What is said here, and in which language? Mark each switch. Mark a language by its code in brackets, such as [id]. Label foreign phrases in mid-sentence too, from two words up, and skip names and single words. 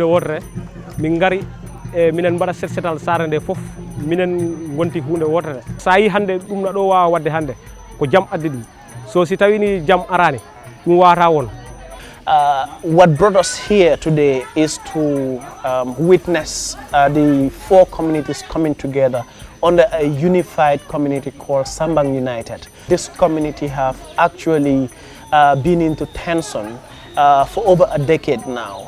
[ff] wotere min gari minen mbaɗa setsetal sare nde fof minen gonti hunde wotere sa yi hande ɗum na ɗo wawa wadde hande ko jam addi ɗum so si tawi ni jam arani ɗum wawata won. [en] What brought us here today is to witness the 4 communities coming together under a unified community called Sambang United. This community have actually been into tension for over a decade now.